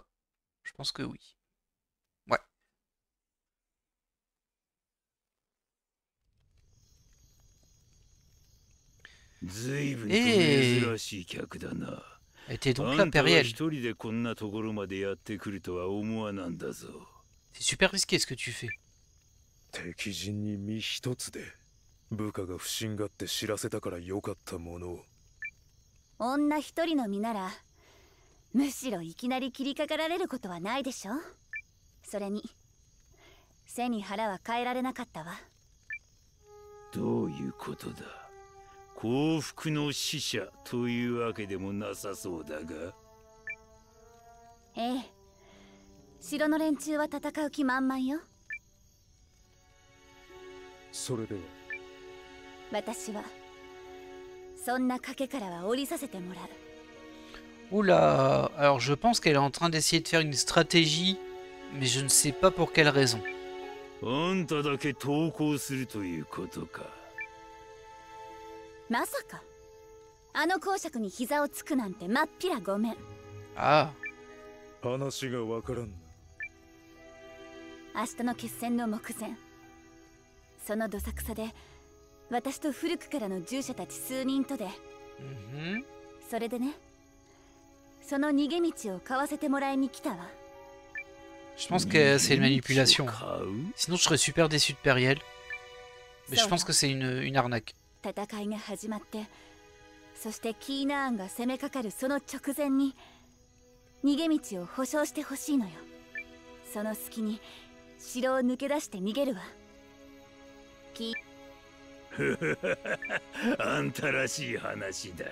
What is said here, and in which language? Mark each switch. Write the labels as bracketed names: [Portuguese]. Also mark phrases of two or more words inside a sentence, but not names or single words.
[French] Je pense que oui. Ouais. Et... Elle était donc là, Periel. C'est super risqué ce que tu fais. [Japanese] 敵陣に身一つで部下が不審がって知らせたからよかったものを。女一人の身ならむしろいきなり切りかかられることはないでしょ。それに背に腹は変えられなかったわ。どういうことだ。幸福の使者というわけでもなさそうだが。ええ、城の連中は戦う気満々よ。それでは私はそんな賭けからは降りさせてもらう。 [French] Oula, alors je pense qu'elle est en train d'essayer de faire une stratégie, mais je ne sais pas pour quelle raison. [Japanese] あんただけ投降するということか。まさかあの公爵に膝をつくなんてまっぴらごめん。ああ、話がわからんな。明日の決戦の目前、そのどさくさで私と古くからの従者たち数人とで、それでね、その逃げ道を買わせてもらいに来たわ。 [French] Je pense que c'est une manipulation. Sinon je serais super déçu de Periel. Mais je pense que c'est une arnaque. [Japanese] 戦いが始まって、そしてキーナーンが攻めかかるその直前に逃げ道を保証してほしいのよ。その隙に城を抜け出して逃げるわ。あんたらしい話だ。